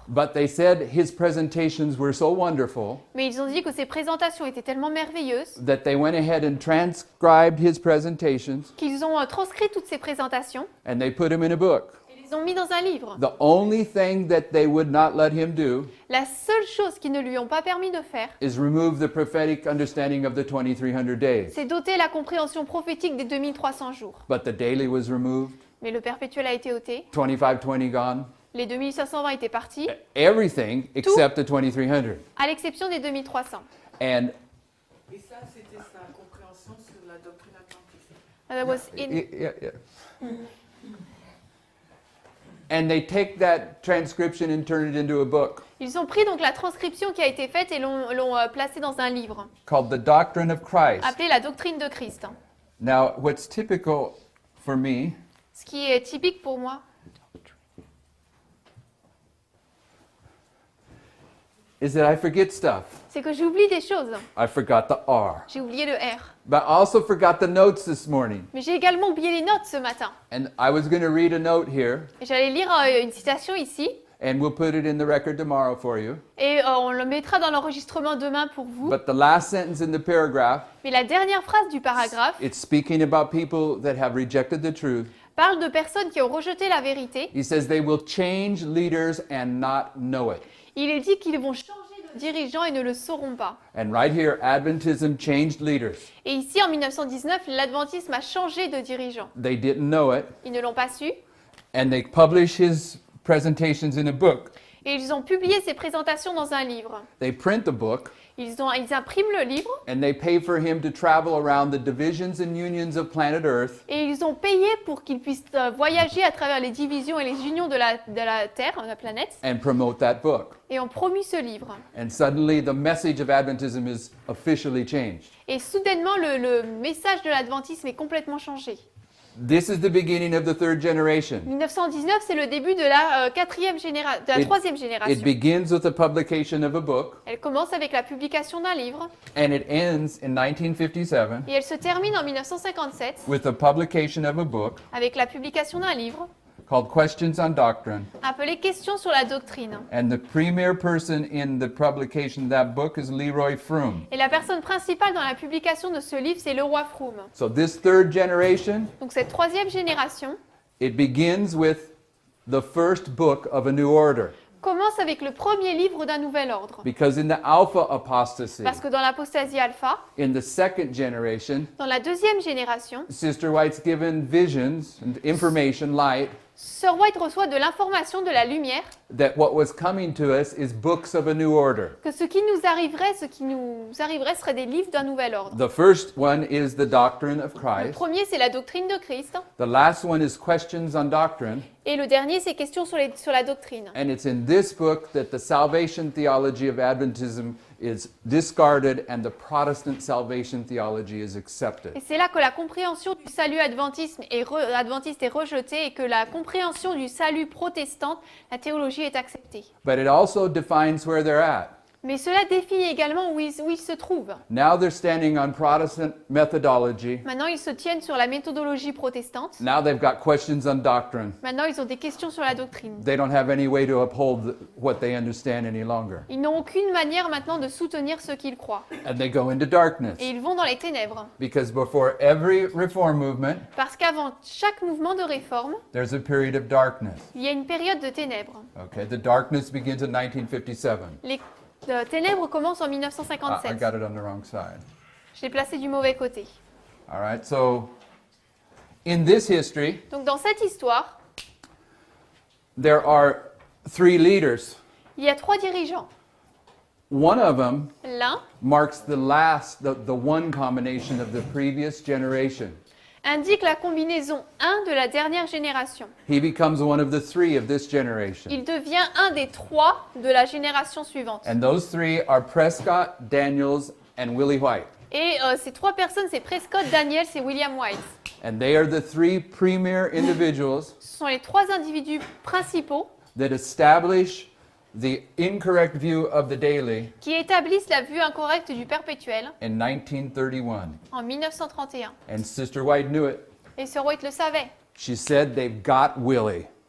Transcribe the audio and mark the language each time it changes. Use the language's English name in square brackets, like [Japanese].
[English] But they said his presentations were so wonderful [French] Mais ils ont dit que ses présentations étaient tellement merveilleuses [English] that they went ahead and transcribed his presentations [French] qu'ils ont transcrit toutes ces présentations [English] and they put him in a book. [French] et les ont mis dans un livre. [English] The only thing that they would not let him do [French] La seule chose qu'ils ne lui ont pas permis de faire, [English] is remove the prophetic understanding of the 2300 days. [French] c'est d'ôter la compréhension prophétique des 2300 jours. [English] But the daily was removed, [French] Mais le perpétuel a été ôté, [English] 2520 gone, [French] les 2520 étaient partis, [English] everything except the 2300. [French] à l'exception des 2300. [English] And [French] Et ça, c'était sa compréhension sur la doctrine adventiste. [English] And that was in- yeah. And they take that transcription and turn it into a book [French] Ils ont pris donc la transcription qui a été faite et l'ont placée dans un livre, [English] called The Doctrine of Christ. [French] appelé La doctrine de Christ. [English] Now, what's typical for me [French] Ce qui est typique pour moi, [English] is that I forget stuff. [French] c'est que j'oublie des choses. [English] I forgot the R. [French] J'ai oublié le R. [English] But I also forgot the notes this morning. [French] Mais j'ai également oublié les notes ce matin. [English] And I was going to read a note here, [French] Et j'allais lire une citation ici, [English] and we'll put it in the record tomorrow for you. [French] et on le mettra dans l'enregistrement demain pour vous. [English] But the last sentence in the paragraph, [French] Mais la dernière phrase du paragraphe [English] it's speaking about people that have rejected the truth. [French] parle de personnes qui ont rejeté la vérité. [English] He says they will change leaders and not know it. [French] Il est dit qu'ils vont changer de dirigeants et ne le sauront pas. [English] And right here, Adventism changed leaders. [French] Et ici, en 1919, l'adventisme a changé de dirigeant. [English] They didn't know it, [French] Ils ne l'ont pas su. [English] and they publish his presentations in a book. [French] Et ils ont publié ces présentations dans un livre. [English] They print the book, [French] Ils impriment le livre [English] and they pay for him to travel around the divisions and unions of planet Earth [French] et ils ont payé pour qu'il puisse voyager à travers les divisions et les unions de la Terre, de la planète, [English] and promote that book. [French] et ont promu ce livre. [English] And suddenly, the message of Adventism is officially changed. [French] Et soudainement, le message de l'adventisme est complètement changé. [English] This is the beginning of the third generation. [French] 1919, c'est le début de la troisième [English] It [French] génération. [English] begins with the publication of a book, [French] Elle commence avec la publication d'un livre [English] and it ends in 1957 [French] et elle se termine en 1957 [English] with the publication of a book [French] avec la publication d'un livre [English] called Questions on Doctrine. [French] appelé Questions sur la doctrine. [English] And the premier person in the publication of that book is Leroy Froome. [French] Et la personne principale dans la publication de ce livre, c'est le roi Froome. [English] So this third generation, [French] Donc cette troisième génération [English] it begins with the first book of a new order. [French] commence avec le premier livre d'un nouvel ordre. [English] Because in the Alpha apostasy, [French] Parce que dans l'apostasie alpha, [English] in the second generation, [French] dans la deuxième génération, [English] Sister White's given visions and information, light, [French] Sir White reçoit de l'information, de la lumière, [English] that what was coming to us is books of a new order. [French] que ce qui nous arriverait serait des livres d'un nouvel ordre. [English] The first one is the doctrine of [French] Le [English] Christ. [French] premier, c'est la doctrine de Christ, [English] The last one is questions on doctrine. [French] et le dernier, c'est questions sur la doctrine. [English] And it's in this book that the salvation theology of Adventism is discarded and the Protestant salvation theology is accepted. [French] Et c'est là que la compréhension du salut adventiste est rejetée et que la compréhension du salut protestante, la théologie, est acceptée. [English] But it also defines where they're at. [French] Mais cela définit également où ils se trouvent. [English] Now they're standing on Protestant methodology. [French] Maintenant, ils se tiennent sur la méthodologie protestante. [English] Now they've got questions on doctrine. [French] Maintenant, ils ont des questions sur la doctrine. [English] They don't have any way to uphold what they understand any longer. [French] Ils n'ont aucune manière maintenant de soutenir ce qu'ils croient. [English] And they go into darkness. [French] Et ils vont dans les ténèbres. [English] Because before every reform movement, [French] Parce qu'avant chaque mouvement de réforme, [English] there's a period of darkness. [French] il y a une période de ténèbres. [English] Okay, the darkness begins in 1957. [French] Les ténèbres commencent en [English] I [French] 1957. [English] got it on the wrong side. [French] Je l'ai placé du mauvais côté. [English] All right, so in this history, [French] Donc dans cette histoire, [English] there are three leaders. [French] il y a 3 dirigeants. [English] One of them [French] L'un [English] marks the one combination of the previous generation. [French] indique la combinaison 1 de la dernière génération. [English] He becomes one of the three of this generation. [French] Il devient un des 3 de la génération suivante. [English] And those three are Prescott, Daniels, and Willie White. [French] Et ces 3 personnes, c'est Prescott, Daniels et William White. [English] And they are the three premier individuals [French] Ce sont les 3 individus principaux [English] that establish the incorrect view of the daily [French] qui établissent la vue incorrecte du perpétuel [English] in 1931. [French] en 1931. [English] And Sister White knew it. [French] Et Sir White le savait. [English] She said they've got Willie.